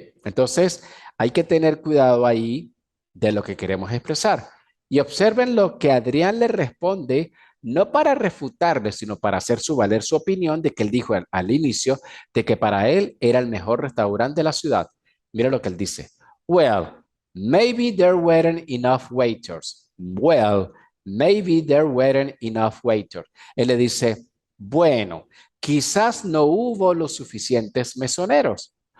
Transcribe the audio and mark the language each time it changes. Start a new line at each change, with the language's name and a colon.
Spanish: Entonces, hay que tener cuidado ahí de lo que queremos expresar. Y observen lo que Adrián le responde no para refutarle, sino para hacer su valer su opinión de que él dijo al inicio de que para él era el mejor restaurante de la ciudad. Mira lo que él dice.
English: Well, maybe there weren't enough waiters. Well, maybe there weren't enough waiters.
Spanish: Él le dice, bueno, quizás no hubo los suficientes mesoneros.